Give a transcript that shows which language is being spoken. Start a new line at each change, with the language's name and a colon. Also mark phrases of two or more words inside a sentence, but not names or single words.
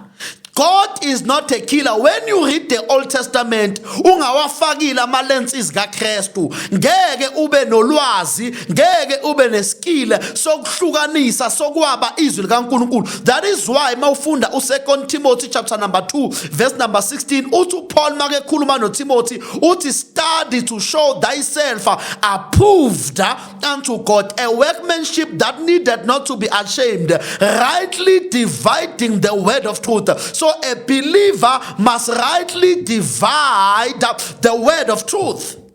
English: God is not a killer.
Zulu: When
English: you read the Old Testament,
Zulu: ungawafakile amalenses kaKristu, ngeke ube nolwazi, ngeke ube neskile sokuhlukanisa sokwaba izwi likaNkulunkulu.
English: That is why
Zulu: mawufunda u2 Timothy
English: chapter number 2 verse number 16,
Zulu: uthi Paul make khuluma noTimothy, uthi
English: study to show thyself approved unto God, a workmanship that needed not to be ashamed, rightly dividing the word of truth. So a believer must rightly divide the word of truth.